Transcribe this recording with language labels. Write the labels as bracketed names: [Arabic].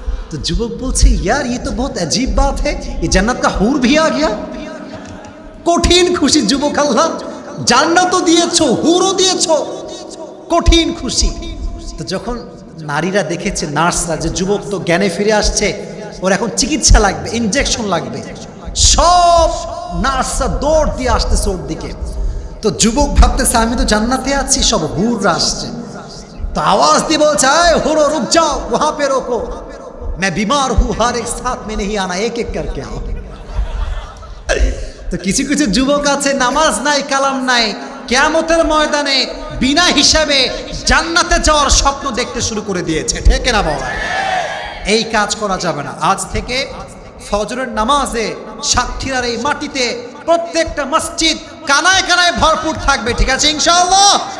[Bangla] তো যুবক বলছে, [Hindi] यार ये तो बहुत अजीब बात है, ये जन्नत का हूर भी आ गया। [Bangla] কঠিন খুশি যুবক, আল্লাহ জান্নাতও দিয়েছো, হুরও দিয়েছো, কঠিন খুশি। তো যখন নারীরা দেখেছে, নার্সরা, যে যুবক তো জ্ঞানে ফিরে আসছে, ওর এখন চিকিৎসা লাগবে, ইনজেকশন লাগবে, সব নার্সরা দৌড় দিয়ে আসতেছে ওর দিকে। তো যুবক ভাবতেছে আমি তো জান্নাতে আছি, সব হুররা আসছে। তো আওয়াজ দিয়ে বলছে, [Hindi] আয় হুরো রুক যাও, ওহা পে রোকো, मैं बीमार हूं, हर एक साथ में नहीं आना, एक एक करके आओ। [Bangla] তো কিছু কিছু যুবক আছে নামাজ নাই, কালাম নাই, কিয়ামতের ময়দানে বিনা হিসাবে জান্নাতে যাওয়ার স্বপ্ন দেখতে শুরু করে দিয়েছে। ঠিক না বাবা? এই কাজ করা যাবে না। আজ থেকে ফজরের নামাজে সাতক্ষীরার এই মাটিতে প্রত্যেকটা মসজিদ কানায় কানায় ভরপুর থাকবে। ঠিক আছে ইনশাআল্লাহ?